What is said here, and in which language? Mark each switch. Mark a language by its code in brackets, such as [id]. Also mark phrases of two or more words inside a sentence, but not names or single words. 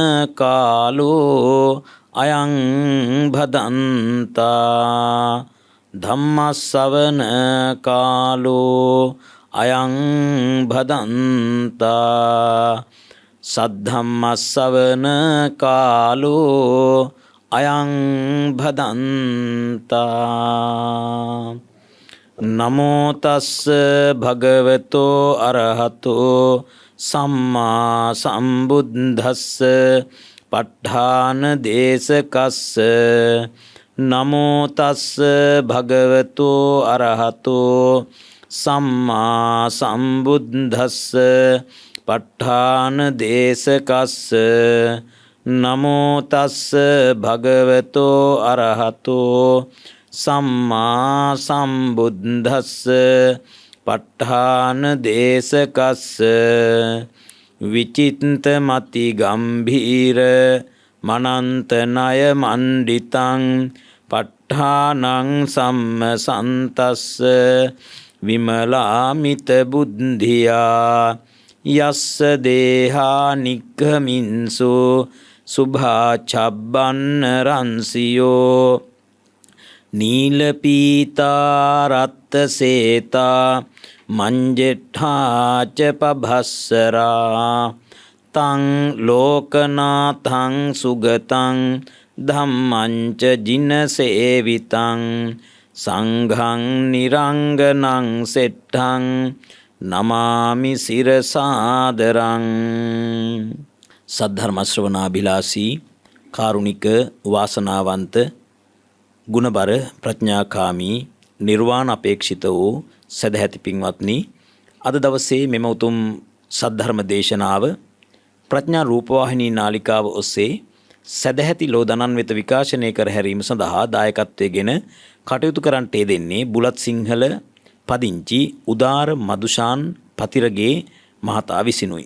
[pi] කාලෝ අයං භදන්තා ධම්මස්සවන කාලෝ අයං භදන්තා සද්ධම්මස්සවන කාලෝ අයං භදන්තා නමෝ තස්ස භගවතෝ අරහතෝ සම්මා සම්බුද්දස්ස ප ဋ ාණ දේශකස්ස නමෝ තස්ස භගවතෝ අරහතෝ සම්මා සම්බුද්දස්ස ප ဋ ාණ දේශකස්ස නමෝ තස්ස භගවතෝ අරහතෝ සම්මා සම්බුද්දස්ස ප ဋ ාණ දේශකස්ස විචිත්ත මති ගම්භීර මනන්ත ණය මණ්ඩිතං ප ဋ ාණං සම්මසන්තස්ස විමලාමිත බුද්ධියා යස්ස දේහා නික්ඛමින්සු සුභා චබ්බන්න රන්සියෝ නීලපීතා රත්ත සේතා මංජෙට්ඨා ච පභස්සරා තං ලෝකනාථං සුගතං ධම්මං ච ජිනසේවිතං සංඝං නිරංගනං සෙට්ඨං නමාමි සිරසාදරං. [si] සද්ධර්ම ශ්‍රවණාභිලාෂී කාරුණික වාසනාවන්ත ගුණබර ප්‍රඥාකාමී නිර්වාණ අපේක්ෂිත වූ සදැහැති පින්වත්නි, අද දවසේ මෙම උතුම් සද්ධර්ම දේශනාව ප්‍රඥා රූපවාහිනී නාලිකාව ඔස්සේ සදැහැති ලෝදනන් වෙත විකාශනය කර හැරීම සඳහා දායකත්වයෙන් කටයුතු කරන්නට දෙන්නේ බුලත් සිංහල පදිංචි උදාර මදුෂාන් පතිරගේ මහතා විසිනුයි.